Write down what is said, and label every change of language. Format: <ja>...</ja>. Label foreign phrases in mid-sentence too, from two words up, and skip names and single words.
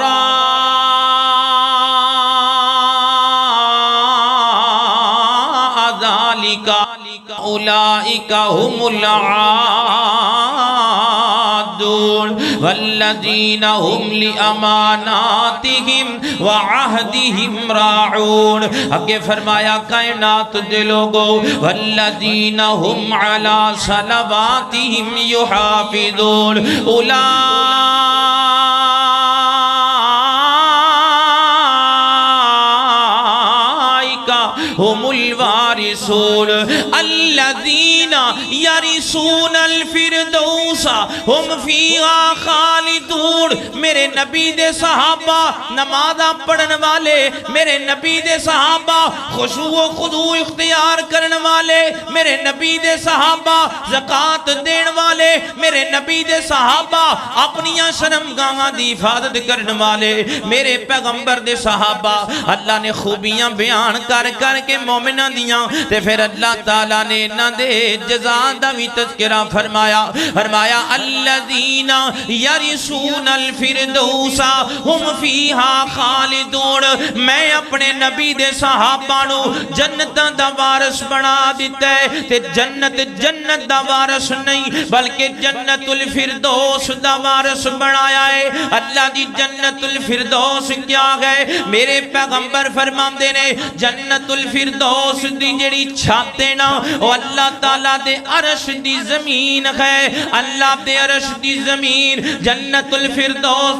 <ar>وراء ذلك أولئك هم العادون والذين هم لأماناتهم وعهدهم راعون</ar> <pa>آگے فرمایا کائنات دے لوگو</pa> <ar>والذین هم على صلواتهم يحافظون أولئك هم الوارثون الذين يرثون الفردوس هم فيها خالدون</ar> <pa>میرے نبی دے صحابہ نمازاں پڑھن والے میرے نبی دے صحابہ خشوع و خضوع اختیار کرن والے میرے نبی دے صحابہ زکاة دین والے میرے نبی دے صحابہ اپنیاں شرمگاہاں دی حفاظت کرن والے میرے پیغمبر دے صحابہ اللہ نے خوبیاں بیان کر کے مومنہ دیاں تے پھر اللہ تعالیٰ نے نہ دے جزا دا بھی تذکرہ فرمایا</pa> <ar>الذین یرثون الفردوس ہم فیہا خالدون</ar> <pa>میں اپنے نبی دے صحابانو جنتاں دا وارث بنا دیتا ہے تے جنت دا وارث نہیں بلکہ جنت الفردوس دا وارث بنایا ہے اللہ دی جنت الفردوس کیا ہے میرے پیغمبر فرمان دینے جنت الفردوس دی جڑی چھاتے نا وہ اللہ تعالیٰ دے عرش دی زمین ہے اللہ دے عرش دی زمین جنت الفردوس</pa>